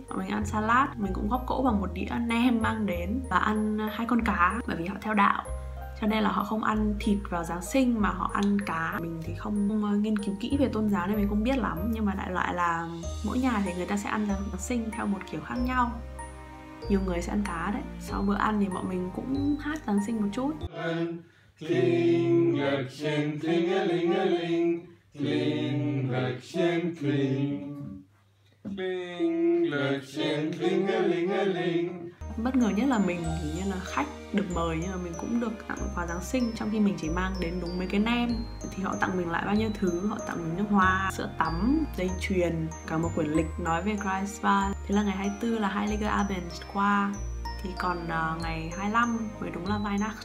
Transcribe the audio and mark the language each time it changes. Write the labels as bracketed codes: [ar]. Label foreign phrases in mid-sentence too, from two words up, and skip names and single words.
[vi] Bọn mình ăn salad, mình cũng góp cỗ bằng một đĩa nem mang đến, và ăn 2 con cá, bởi vì họ theo đạo cho nên là họ không ăn thịt vào Giáng sinh mà họ ăn cá. Mình thì không nghiên cứu kỹ về tôn giáo nên mình không biết lắm, nhưng mà đại loại là mỗi nhà thì người ta sẽ ăn Giáng sinh theo một kiểu khác nhau. Nhiều người sẽ ăn cá đấy. Sau bữa ăn thì bọn mình cũng hát Giáng sinh một chút. [de] Kling, Glöckchen, klingelingeling, kling, Glöckchen, kling. Kling, Glöckchen, klingelingeling. [vi] Bất ngờ nhất là mình hình như là khách được mời, nhưng mà mình cũng được tặng quà Giáng sinh, trong khi mình chỉ mang đến đúng mấy cái nem. Thì họ tặng mình lại bao nhiêu thứ, họ tặng mình nước hoa, sữa tắm, dây chuyền, cả một quyển lịch nói về Greifswald. Thế là ngày 24 là Heiligabend qua. Thì còn ngày 25 mới đúng là Weihnachten.